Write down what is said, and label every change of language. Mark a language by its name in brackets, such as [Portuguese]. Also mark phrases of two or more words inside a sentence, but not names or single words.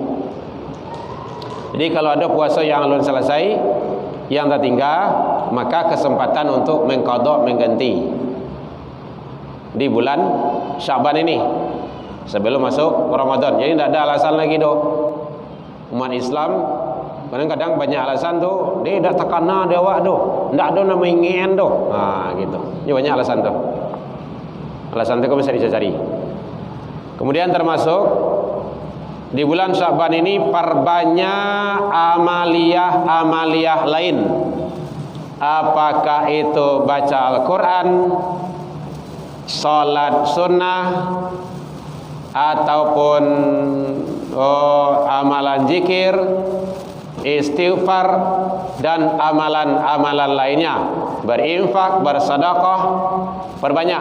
[Indonesian] Jadi kalau ada puasa yang belum selesai, yang tertinggal, maka kesempatan untuk mengqadha, mengganti di bulan Sya'ban ini sebelum masuk Ramadan. Jadi tidak ada alasan lagi doh. [Minangkabau] Umat Islam kadang-kadang banyak alasan tuh, dia dah takana dia awak doh, ndak ada nama ingin doh. Nah, gitu. [Indonesian] Ini banyak alasan tuh. Alasan itu bisa dicari. Kemudian termasuk di bulan Sya'ban ini perbanyak amaliyah lain. Apakah itu baca Al-Qur'an, salat sunnah, ataupun amalan zikir, istighfar, dan amalan-amalan lainnya, berinfak, bersedekah, perbanyak.